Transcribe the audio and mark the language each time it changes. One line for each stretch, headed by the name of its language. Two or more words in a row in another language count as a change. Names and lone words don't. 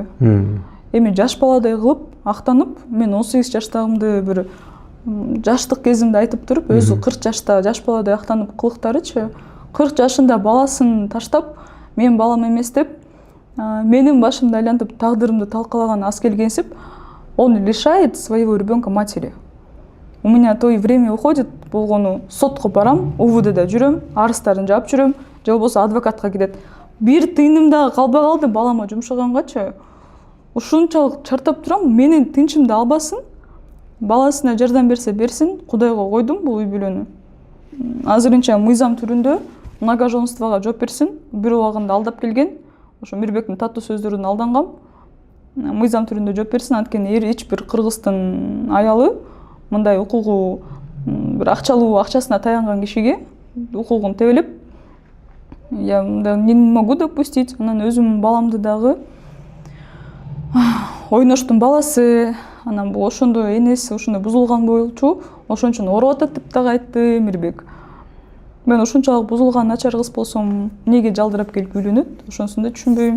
Kyrgyz: Эми жаш баладай кылып, актанып, мен 18 жаштагымды бир жаштык кезимди айтып туруп, өзү 40 жашта жаш баладай актанып кылыктарычы, 40 жашында баласын таштап, мен балам эмес деп, менин башымды айлантып тагдырымды талкалаган аз келгенсип,
Russian: он лишает своего ребенка матери. У меня то и время уходит
Kyrgyz: болгону, сотко барам, УВДда жүрөм, арыздарын жаап жүрөм, же болбосо адвокатка кетет. Бир тыйыным дагы калбай калды балама жумшагангачы. Ушунчалык чартап турам, менин тынчымды албасын, баласына жардам берсе берсин, Кудайга койдум бул үй бүлөнү. Азырынча мыйзам түрүндө многоженствого жооп берсин, бир убагында алдап келген, ошо Мирбектин таттуу сөздөрүнө алдангам. Мыйзам түрүндө жооп берсин, анткени эч бир кыргыздын аялы мындай укугу бир акчасына таянган кишиге укугун тебелеп,
Russian: я не могу допустить.
Kyrgyz: Анан өзүм баламды дагы ойноштун баласы, анан бул ошондой энеси ошондой бузулган болчу, ошон үчүн ооруп атат деп дагы айтты Мирбек. Мен ушунчалык бузулган начар кыз болсом, эмнеге жалдырап келип үйлөнөт? Ошонусун да түшүнбөйм.